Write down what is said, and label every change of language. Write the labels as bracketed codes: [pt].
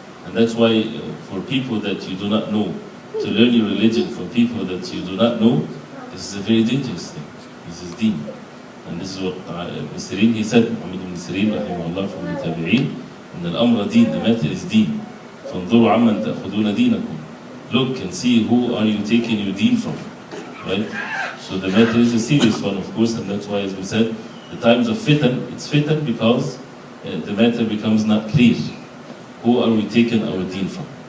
[en] And that's why for people that you do not know, to learn your religion from people that you do not know, this is a very dangerous thing. This is deen. And this is what Ibn Sirin, he said, Muhammad ibn Sirin, rahimahullah, from the Tabi'een, and al-amra deen, the matter is deen. [ar] فانظروا عمن تأخذون دينكم. [en] Look and see who are you taking your deen from, right? So the matter is a serious one, of course, and that's why, as we said, the times of fitan, it's fitan because the matter becomes not clear. Who are we taking our deen from?